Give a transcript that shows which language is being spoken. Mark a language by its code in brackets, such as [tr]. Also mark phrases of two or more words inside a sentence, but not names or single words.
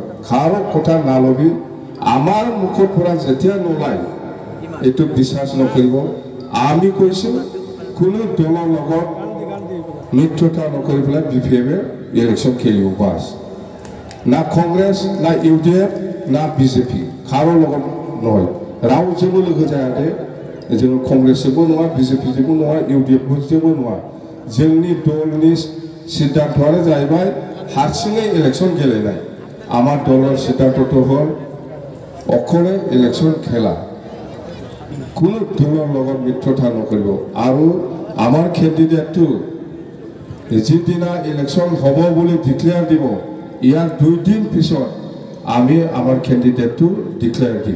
[as] কাৰো কথা নালবি, আমাৰ মুখৰ পৰা যেতিয়া নোলায় এইটো বিশ্বাস নকৰিব। আমি কৈছোঁ কোনো দলৰ লগত মিত্ৰতা নকৰি পেলাই বিপিএফে ইলেকশ্যন খেলিব, বাছ। না কংগ্ৰেছ, না ইউডিএফ, না বিজেপি, কাৰো লগত নহয়, [brx] रावजोंबो लोगो जायाखै। जों कংग्रेसजोंबो नङा, बिजेपिजोंबो नङा, इउडिएफजोंबो नङा। जोंनि दलनि सिद्धान्तआनो जाहैबाय हारसिङै इलेक्शन गेलेनाय। [as] আমাৰ দলৰ सिद्धान्तটো হ'ল অকলে ইলেকশ্যন খেলা, কোনো দলৰ লগত মিত্ৰতা নকৰিব। আৰু আমাৰ কেণ্ডিডেটটো যিদিনা ইলেকশ্যন হ'ব বুলি ডিক্লেয়াৰ দিব, ইয়াৰ 2 দিন পিছত আমি আমাৰ কেণ্ডিডেটটো ডিক্লেয়াৰ দিম।